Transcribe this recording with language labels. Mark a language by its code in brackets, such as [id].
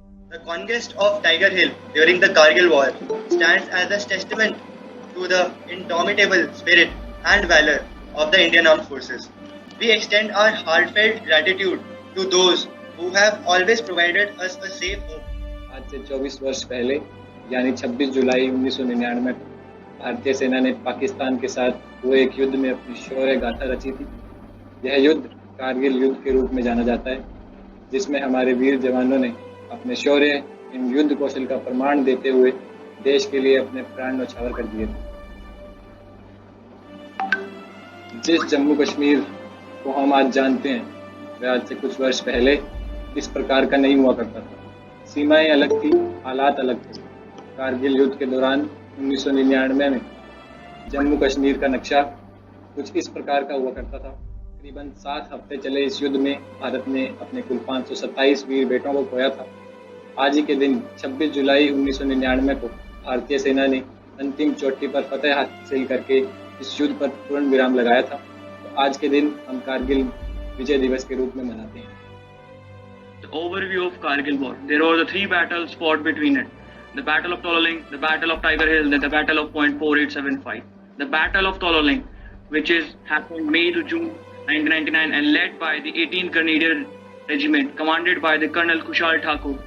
[en] The conquest of Tiger Hill during the Kargil War stands as a testament to the indomitable spirit and valor of the Indian Armed Forces. We extend our heartfelt gratitude to those who have always provided us a safe home. [hi] आज से 24 वर्ष पहले यानी 26 जुलाई 1999 को भारतीय सेना ने पाकिस्तान के साथ हुए एक युद्ध में अपनी शौर्य गाथा रची थी। यह युद्ध कारगिल युद्ध के रूप में जाना जाता है, जिसमें हमारे वीर जवानों ने अपने शौर्य इन युद्ध कौशल का प्रमाण देते हुए देश के लिए अपने प्राण न्यौछावर कर दिए थे। जिस जम्मू कश्मीर को हम आज जानते हैं, वह आज से कुछ वर्ष पहले इस प्रकार का नहीं हुआ करता था। सीमाएं अलग थी, हालात अलग थे। कारगिल युद्ध के दौरान 1999 में जम्मू कश्मीर का नक्शा कुछ इस प्रकार का हुआ करता था। तकरीबन 7 हफ्ते चले इस युद्ध में भारत ने अपने कुल 527 वीर बेटों को खोया था। आज ही के दिन 26 जुलाई 1999 को भारतीय सेना ने अंतिम चोटी पर फतेह हासिल करके इस युद्ध पर पूर्ण विराम लगाया था। तो आज के दिन हम कारगिल विजय दिवस के रूप में मनाते हैं। [en] The overview of Kargil War. There were the 3 battles fought between it. The Battle of Tololing, the Battle of Tiger Hill, then the Battle of Point 4875. The Battle of Tololing, which is happened May to June 1999 and led by the 18th Grenadier Regiment, commanded by the Colonel Kushal Thakur.